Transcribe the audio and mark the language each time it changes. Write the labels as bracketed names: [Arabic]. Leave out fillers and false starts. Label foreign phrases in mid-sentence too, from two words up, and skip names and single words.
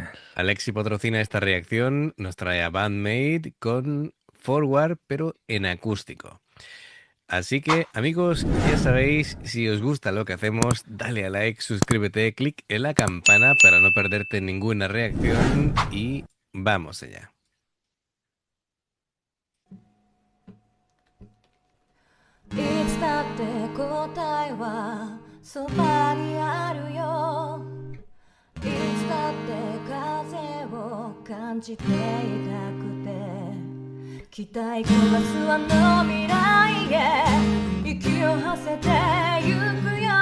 [Spanish] Alexi patrocina esta reacción, nos trae a Bandmate con Forward, pero en acústico. Así que, amigos, ya sabéis, si os gusta lo que hacemos, dale a like, suscríbete, clic en la campana para no perderte ninguna reacción y vamos allá. [Japanese] いつだって答えはそばにあるよ。いつだって風を感じていたくて、期待焦がすあの未来へ息を馳せてゆくよ。